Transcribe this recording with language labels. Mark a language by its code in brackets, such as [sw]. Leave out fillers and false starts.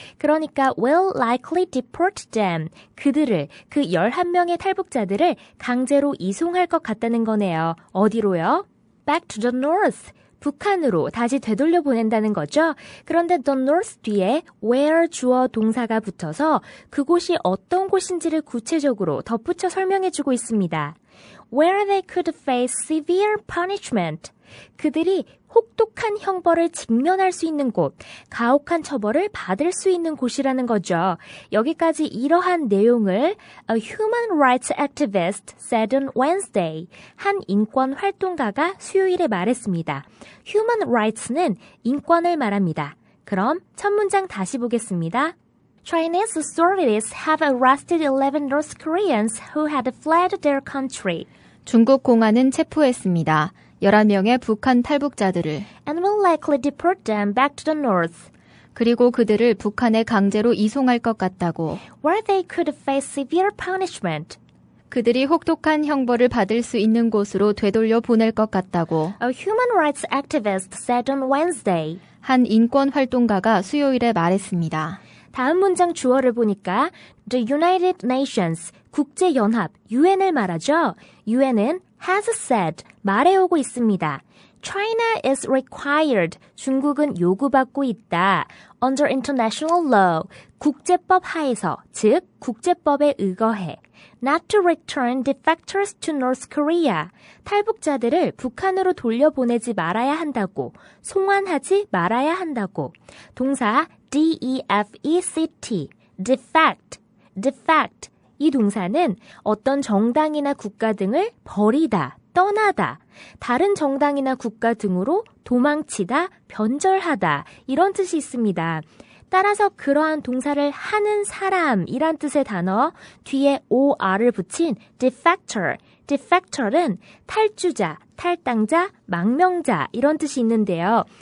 [ko] 그러니까 [en] will likely deport them, [ko] 그들을, 그 11명의 탈북자들을 강제로 이송할 것 같다는 거네요. 어디로요? [en] Back to the north. [ko] 북한으로 다시 되돌려 보낸다는 거죠. 그런데 the north 뒤에 where 주어 동사가 붙어서 그곳이 어떤 곳인지를 구체적으로 덧붙여 설명해주고 있습니다. [en] Where they could face severe punishment. [ko] 그들이 혹독한 형벌을 직면할 수 있는 곳, 가혹한 처벌을 받을 수 있는 곳이라는 거죠. 여기까지 이러한 내용을 [en] A human rights activist said on Wednesday. [ko] 한 인권 활동가가 수요일에 말했습니다. Human rights는 인권을 말합니다. 그럼 첫 문장 다시 보겠습니다. [en] Chinese authorities have arrested 11 North Koreans who had fled their country. [ko] 중국 공안은 체포했습니다. 11명의 북한 탈북자들을 [en] And will likely deport them back to the north. [ko] 그리고 그들을 북한에 강제로 이송할 것 같다고 [en] Where they could face severe punishment. [ko] 그들이 혹독한 형벌을 받을 수 있는 곳으로 되돌려 보낼 것 같다고 [en] A human rights activist said on Wednesday. [ko] 한 인권 활동가가 수요일에 말했습니다. 다음 문장 주어를 보니까 The United Nations, 국제연합, UN을 말하죠. UN은 [en] has said, [ko] 말해오고 있습니다. [en] China is required, [ko] 중국은 요구받고 있다. [en] Under international law, [ko] 국제법 하에서, 즉 국제법에 의거해. [en] Not to return defectors to North Korea, [ko] 탈북자들을 북한으로 돌려보내지 말아야 한다고, 송환하지 말아야 한다고. 동사 defect, defect. 이 동사는 어떤 정당이나 국가 등을 버리다, 떠나다, 다른 정당이나 국가 등으로 도망치다, 변절하다 이런 뜻이 있습니다. 따라서 그러한 동사를 하는 사람이란 뜻의 단어 뒤에 or을 붙인 defector는 탈주자, 탈당자, 망명자 이런 뜻이 있는데요.